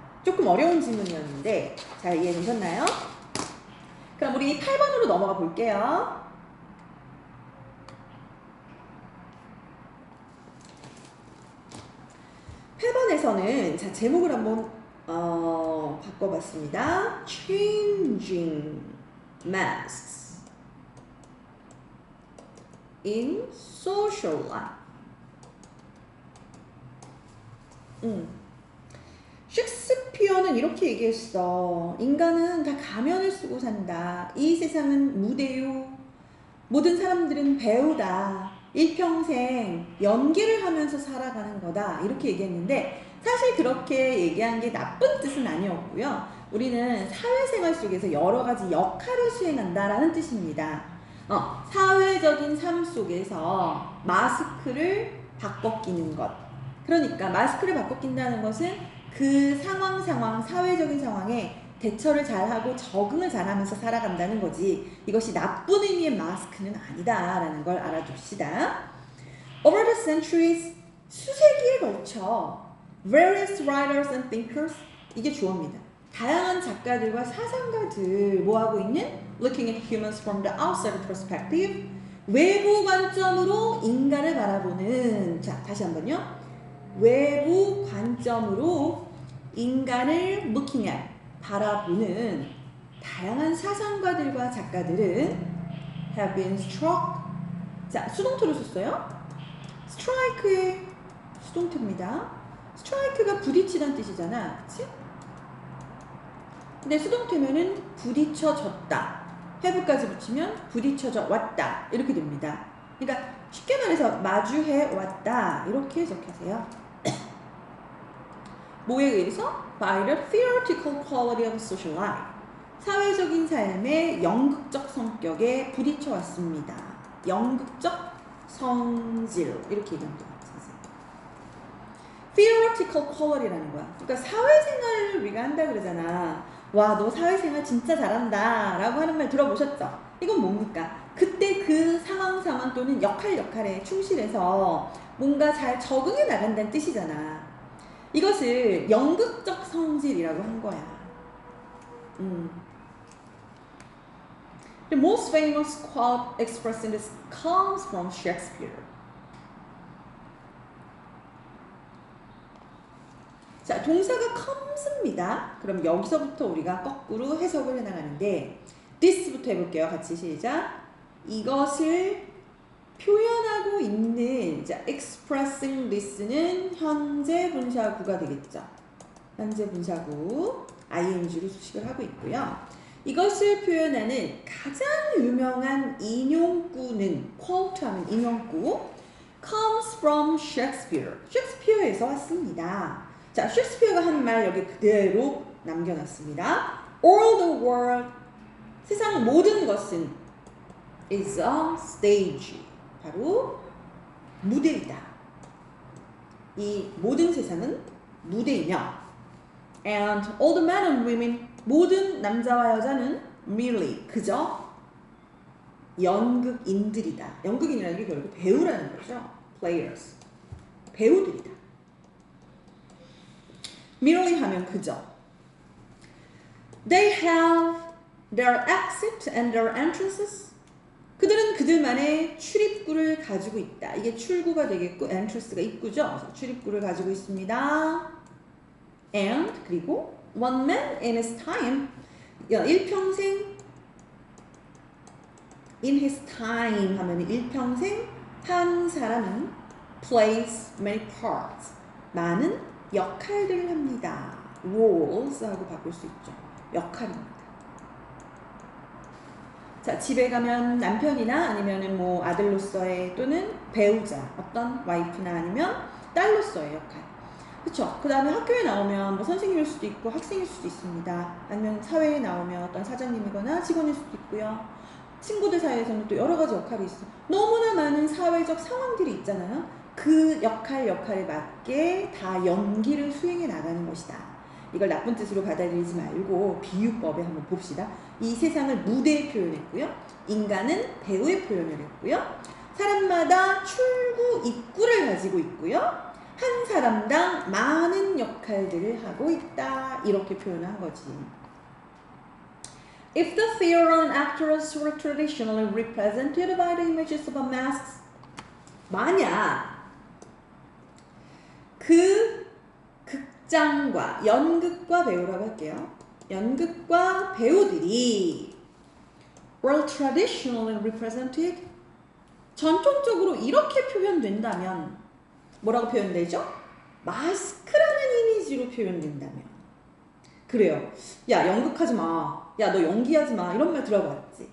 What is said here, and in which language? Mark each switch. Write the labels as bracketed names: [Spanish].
[Korean] 조금 어려운 질문이었는데 잘 이해되셨나요? 그럼 우리 8번으로 넘어가 볼게요. 8번에서는 자, 제목을 한번 바꿔봤습니다. [English] Changing masks in social life. [Korean] 셰익스피어는 이렇게 얘기했어. 인간은 다 가면을 쓰고 산다. 이 세상은 무대요. 모든 사람들은 배우다. 일평생 연기를 하면서 살아가는 거다. 이렇게 얘기했는데 사실 그렇게 얘기한 게 나쁜 뜻은 아니었고요. 우리는 사회생활 속에서 여러 가지 역할을 수행한다라는 뜻입니다. 사회적인 삶 속에서 마스크를 바꿔 끼는 것. 그러니까 마스크를 바꿔 낀다는 것은 그 상황, 사회적인 상황에 대처를 잘하고 적응을 잘하면서 살아간다는 거지, 이것이 나쁜 의미의 마스크는 아니다라는 걸 알아둡시다. [English] Over the centuries, [Korean] 수세기에 걸쳐 [English] various writers and thinkers, [Korean] 이게 주어입니다. 다양한 작가들과 사상가들 뭐하고 있는? [English] Looking at humans from the outside perspective, [Korean] 외부 관점으로 인간을 바라보는, 자 다시 한번요. 외부 관점으로 인간을 [English] looking at, [Korean] 바라보는 다양한 사상가들과 작가들은 [English] have been struck. [Korean] 자, 수동태로 썼어요. strike의 수동태입니다. strike가 부딪히다는 뜻이잖아, 그치? 근데 수동태면은 부딪혀졌다. have까지 붙이면 부딪혀져 왔다. 이렇게 됩니다. 그러니까 쉽게 말해서 마주해 왔다. 이렇게 해석하세요. 뭐에 의해서? [English] By the theoretical quality of social life. [Korean] 사회적인 삶의 연극적 성격에 부딪혀 왔습니다. 연극적 성질. 이렇게 얘기하면 됩니다. [English] theoretical quality [Korean] 라는 거야. 그러니까 사회생활을 우리가 한다 그러잖아. 와, 너 사회생활 진짜 잘한다 라고 하는 말 들어보셨죠? 이건 뭡니까? 그때 그 상황 또는 역할에 충실해서 뭔가 잘 적응해 나간다는 뜻이잖아. 이것을 연극적 성질이라고 한 거야. [English] The most famous quote expressed in this comes from Shakespeare. [Korean] 자, 동사가 comes입니다. 그럼 여기서부터 우리가 거꾸로 해석을 해나가는데 this부터 해볼게요. 같이 시작. 이것을 표현하고 있는, 자, [English] expressing this [Korean] 는 현재 분사구가 되겠죠. 현재 분사구 ing로 수식을 하고 있고요. 이것을 표현하는 가장 유명한 인용구는, quote 하면 인용구, [English] comes from Shakespeare. [Korean] 셰익스피어에서 왔습니다. 자, 셰익스피어가 한 말 여기 그대로 남겨놨습니다. [English] All the world, [Korean] 세상 모든 것은 [English] is a stage. [Korean] 바로 무대이다. 이 모든 세상은 무대이며 [English] and all the men and women, [Korean] 모든 남자와 여자는 merely, 그저 연극인들이다. 연극인이라는 게 결국 배우라는 거죠. players, 배우들이다. merely 하면 그저. They have their exit and their entrances. 그들은 그들만의 출입구를 가지고 있다. 이게 출구가 되겠고 entrance가 입구죠. 그래서 출입구를 가지고 있습니다. [English] And [Korean] 그리고 [English] one man in his time, [Korean] 일평생, [English] in his time [Korean] 하면 일평생 한 사람은 [English] plays many parts, [Korean] 많은 역할들을 합니다. roles 하고 바꿀 수 있죠. 역할입니다. 자, 집에 가면 남편이나 아니면은 뭐 아들로서의 또는 배우자, 어떤 와이프나 아니면 딸로서의 역할. 그쵸? 그 다음에 학교에 나오면 뭐 선생님일 수도 있고 학생일 수도 있습니다. 아니면 사회에 나오면 어떤 사장님이거나 직원일 수도 있고요. 친구들 사이에서는 또 여러 가지 역할이 있어. 너무나 많은 사회적 상황들이 있잖아요. 그 역할에 맞게 다 연기를 수행해 나가는 것이다. 이걸 나쁜 뜻으로 받아들이지 말고 비유법에 한번 봅시다. 이 세상을 무대에 표현했고요. 인간은 배우에 표현을 했고요. 사람마다 출구, 입구를 가지고 있고요. 한 사람당 많은 역할들을 하고 있다. 이렇게 표현한 거지. [English] If the theater and actors were traditionally represented by the images of a mask, [Korean] 만약 그 극장과 연극과 배우라고 할게요. 연극과 배우들이 [English] were traditionally represented, [Korean] 전통적으로 이렇게 표현된다면 뭐라고 표현되죠? 마스크라는 이미지로 표현된다면. 그래요. 야, 연극하지 마. 야, 너 연기하지 마. 이런 말 들어봤지?